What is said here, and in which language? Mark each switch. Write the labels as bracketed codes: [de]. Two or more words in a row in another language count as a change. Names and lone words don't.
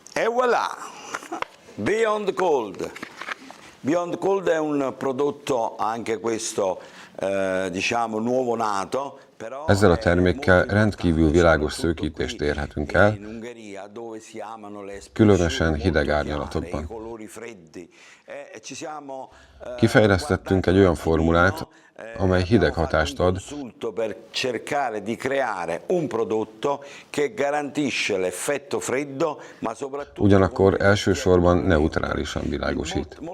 [it] E voilà! Beyond Gold. Beyond Gold è un prodotto anche questo, diciamo, nuovo nato. [hu] Ezzel a termékkel rendkívül világos szőkítést érhetünk el, különösen hideg árnyalatokban. Kifejlesztettünk egy olyan formulát, amely hideg hatást ad, ugyanakkor elsősorban neutrálisan világosít.